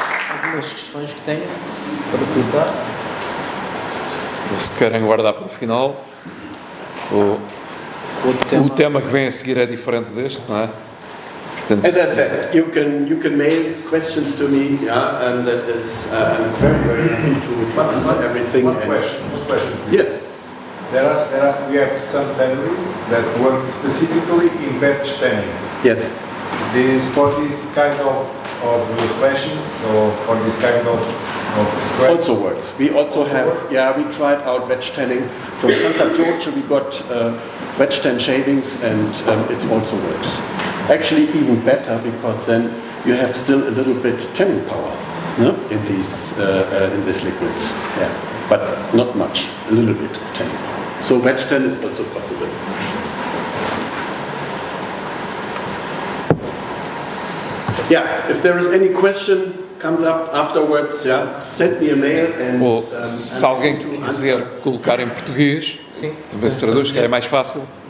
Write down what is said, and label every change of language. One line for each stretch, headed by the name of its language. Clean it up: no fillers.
Portuguese: Algumas questões que tenham para colocar? Se querem guardar para o final, o tema que vem a seguir é diferente deste, não é? Portanto,
English: As I said, you can mail questions to me, yeah, and that is I'm very happy to answer everything. One question. Yes. We have some tanneries that work specifically in veg tanning. Yes. This for this kind of flashings or for this kind of scratch. Also works. We also have, yeah, we tried out veg tanning from Santa Giorgio. We got veg tan shavings, and it also works. Actually, even better, because then you have still a little bit tanning power, no? in these liquids. Yeah, but not much. A little bit of tanning power. So veg tan is also possible. Yeah, if there is any question comes up afterwards, yeah, send me a mail and.
Portuguese: Ou se alguém quiser colocar em português, Sim. também se traduz, que é mais fácil.